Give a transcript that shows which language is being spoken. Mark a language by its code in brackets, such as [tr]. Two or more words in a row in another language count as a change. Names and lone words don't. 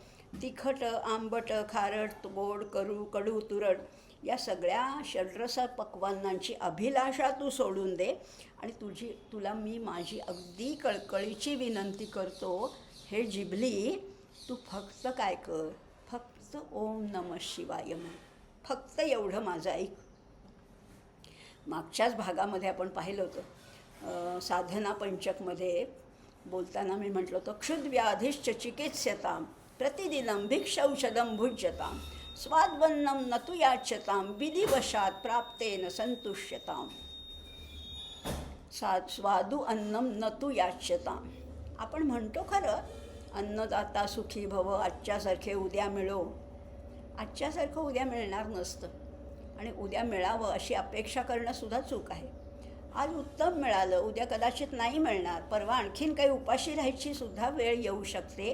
[mr] तिखट, आंबट, खारट, गोड, कडू, तुरट या सगळ्या षड्रस पक्वान्नांची अभिलाषा तू सोडून दे आणि तुला मी माझी अगदी कळकळीची विनंती करतो. हे जिभली, तू फक्त काय कर, फक्त [sa] ओम नमः शिवाय [mr] म्हण, फक्त एवढं माझं ऐक. मागच्याच भागामध्ये आपण पाहिलं होतं, साधना पंचकमध्ये बोलताना मी म्हटलं होतं, [sa] क्षुद्व्याधिश्च चिकित्स्यतां प्रतिदिनं भिक्षौषधं भुज्यतां स्वाद्वन्नं न तु याच्यतां विधिवशात् प्राप्तेन संतुष्यतां. स्वादू अन्नम न तु याच्यतां. [mr] आपण म्हणतो खरं, [sa] अन्नदाता सुखी भव, [mr] आजच्यासारखे उद्या मिळो. आजच्यासारखं उद्या मिळणार नसतं आणि उद्या मिळावं अशी अपेक्षा करणंसुद्धा चूक आहे. आज उत्तम मिळालं, उद्या कदाचित नाही मिळणार, परवा आणखीन काही उपाशी राहायची सुद्धा वेळ येऊ शकते.